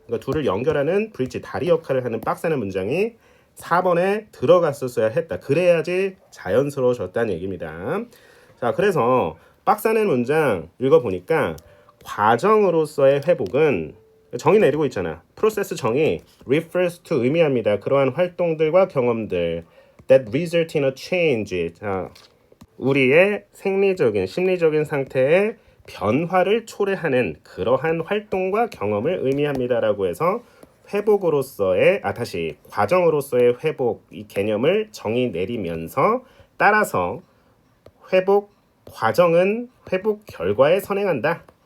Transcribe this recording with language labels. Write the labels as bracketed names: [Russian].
[Korean] 그러니까 둘을 연결하는 브릿지 다리 역할을 하는 빡세는 문장이 4번에 들어갔었어야 했다. 그래야지 자연스러워졌다는 얘기입니다. 자, 그래서 빡세는 문장 읽어보니까 과정으로서의 회복은 정의 내리고 있잖아. 프로세스 정의 [English] refers to [Korean] 의미합니다. 그러한 활동들과 경험들 [English] that result in a change. [Korean] 자, 우리의 생리적인 심리적인 상태의 변화를 초래하는 그러한 활동과 경험을 의미합니다라고 해서 회복으로서의 다시 과정으로서의 회복 이 개념을 정의 내리면서 따라서 회복 과정은 회복 결과에 선행한다.